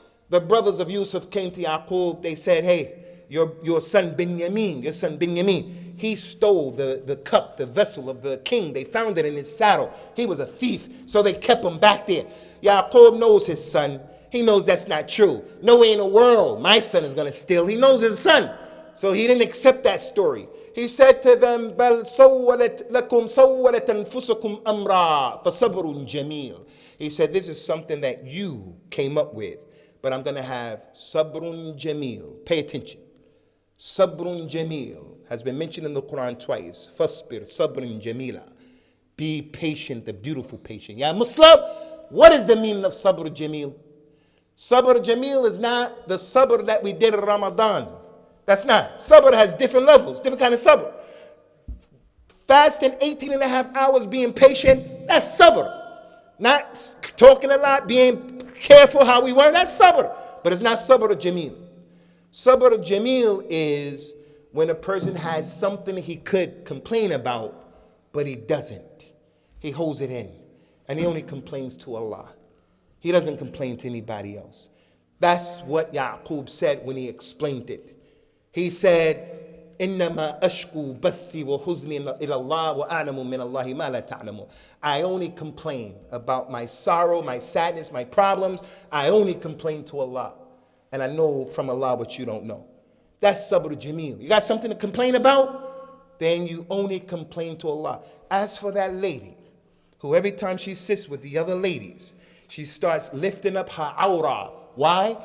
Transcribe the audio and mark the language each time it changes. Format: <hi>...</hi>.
<en>The brothers of Yusuf came to Yaqub. They said, hey, your son Binyamin, he stole the cup, the vessel of the king. They found it in his saddle. He was a thief, so they kept him back there. Yaqub knows his son. He knows that's not true. No way in the world my son is going to steal. He knows his son. So he didn't accept that story. He said to them,</en> <ar>بَلْ سَوَّلَتْ لَكُمْ سَوَّلَتْ أَنفُسُكُمْ أَمْرًا فَصَبْرٌ جَمِيلٌ.</ar> <en>He said, this is something that you came up with, but I'm going to have sabrun jameel. Pay attention. Sabrun jameel has been mentioned in the Quran twice.</en> <ar>Fasbir sabrun jamila.</ar> <en>Be patient, the beautiful patient. Ya Muslim, what is the meaning of sabr jameel? Sabr jameel is not the sabr that we did in Ramadan. That's not. Sabr has different levels, different kind of sabr. Fasting 18 and a half hours, being patient, that's sabr. Not talking a lot, being careful how we were, that's sabr. But it's not sabr jameel. Sabr jameel is when a person has something he could complain about, but he doesn't. He holds it in. And he only complains to Allah. He doesn't complain to anybody else. That's what Yaqub said when he explained it. He said,</en> <ar>إِنَّمَا أَشْكُو بَثِّي وَحُزْنِي إِلَى اللَّهِ وَأَعْلَمُ مِنَ اللَّهِ مَا لَا تَعْلَمُونَ.</ar> <en>I only complain about my sorrow, my sadness, my problems. I only complain to Allah. And I know from Allah what you don't know. That's sabr jameel. You got something to complain about? Then you only complain to Allah. As for that lady, who every time she sits with the other ladies, she starts lifting up her aura. Why?</en>